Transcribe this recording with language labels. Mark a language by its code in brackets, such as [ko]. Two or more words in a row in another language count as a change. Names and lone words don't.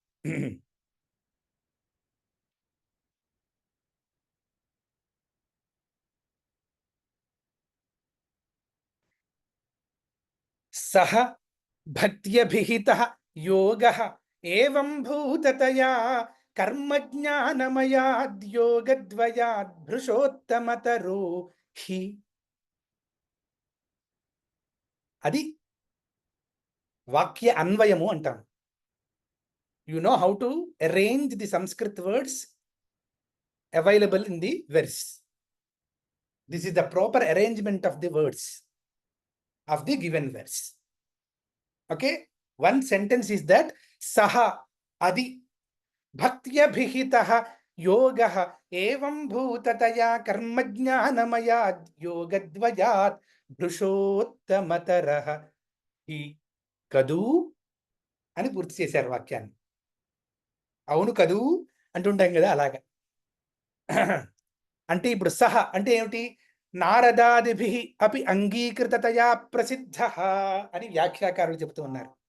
[sa] సహ భక్త్యభిహితః యోగః ఏవం భూతతయా కర్మజ్ఞానమయాద్యోగద్వయాద్ భృషోత్తమతరో హి. [te] అది వాక్య అన్వయము అంటాం. [en] you know how to arrange the Sanskrit words available in the verse. this is the proper arrangement of the words of the given verse. Okay, one sentence is that [sa] सह आदि भक्त्यभिहितः योगः एवं भूततया कर्मज्ञानमयाद् योगद्वयात् భృషోత్తమతరః హి [te] కదూ అని పూర్తి చేశారు వాక్యాన్ని. అవును కదూ అంటుంటాం కదా, అలాగా. అంటే ఇప్పుడు సహ అంటే ఏమిటి? [sa] నారదాదిభిః అపి అంగీకృతతయా ప్రసిద్ధః [te] అని వ్యాఖ్యాకారులు చెబుతూ ఉన్నారు.